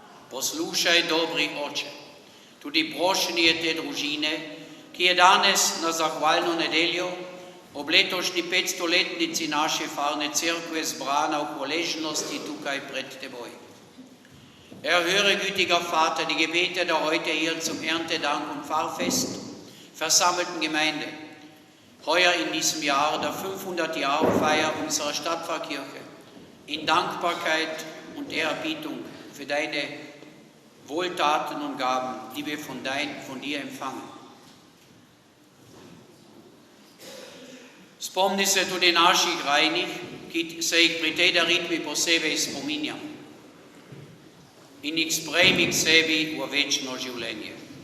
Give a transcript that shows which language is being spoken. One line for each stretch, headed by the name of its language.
Slovenian: Poslušaj, dobri Oče, tudi prošnje te družine, ki je danes na zahvalno nedeljo ob letošnji 500-letnici naše farne cerkve zbrana v hvaležnosti tukaj pred Teboj.
German: Erhöre, gütiger Vater, die Gebete der heute hier zum Erntedank und Pfarrfest versammelten Gemeinde, heuer in diesem Jahr der 500-Jahr-Feier unserer Stadtpfarrkirche, in Dankbarkeit und Ehrerbietung für deine Wohltaten und Gaben, die wir von dir empfangen.
Slovenian: Spomni se tudi naših rajnih, ki se jih pri tej daritvi posebej spominjam, in jih sprejmi k sebi v večno življenje.